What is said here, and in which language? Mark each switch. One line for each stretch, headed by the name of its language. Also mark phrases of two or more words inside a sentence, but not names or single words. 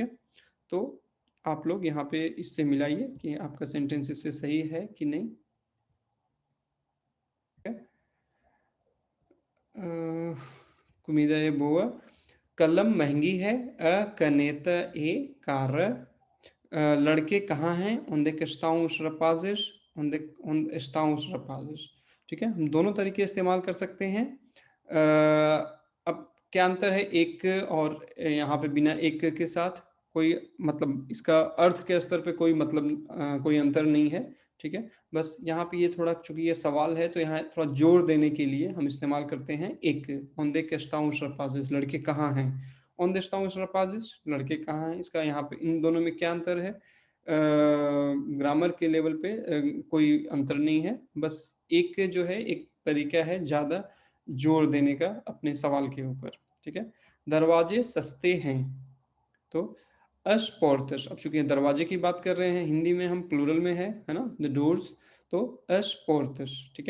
Hindi: तो आप लोग यहाँ पे इससे मिलाइए कि आपका सेंटेंस इससे सही है कि नहीं, ठीक है।
Portuguese: comida é boa,
Hindi: कलम महंगी है,
Portuguese: caneta é cara,
Hindi: लड़के कहाँ हैं,
Portuguese: onde que estão os rapazes, onde estão os rapazes,
Hindi: ठीक है। हम दोनों तरीके इस्तेमाल कर सकते हैं। अब क्या अंतर है एक और यहाँ पे बिना एक के साथ, कोई मतलब इसका अर्थ के स्तर पे कोई मतलब कोई अंतर नहीं है, ठीक है। बस यहाँ पे ये थोड़ा, चूंकि ये सवाल है तो यहाँ थोड़ा जोर देने के लिए हम इस्तेमाल करते हैं एक,
Portuguese: onde que estão os rapazes,
Hindi: लड़के कहाँ हैं,
Portuguese: onde estão os rapazes,
Hindi: लड़के कहाँ हैं। इसका यहाँ पे इन दोनों में क्या अंतर है, ग्रामर के लेवल पे कोई अंतर नहीं है, बस एक जो है एक तरीका है ज़्यादा जोर देने का अपने सवाल के ऊपर, ठीक है। दरवाजे सस्ते हैं, तो अशपोर्टस, अब चूंकि दरवाजे की बात कर रहे हैं, हिंदी में हम प्लूरल में है ना,
English: the doors,
Hindi: तो अशपोर्टस, ठीक है।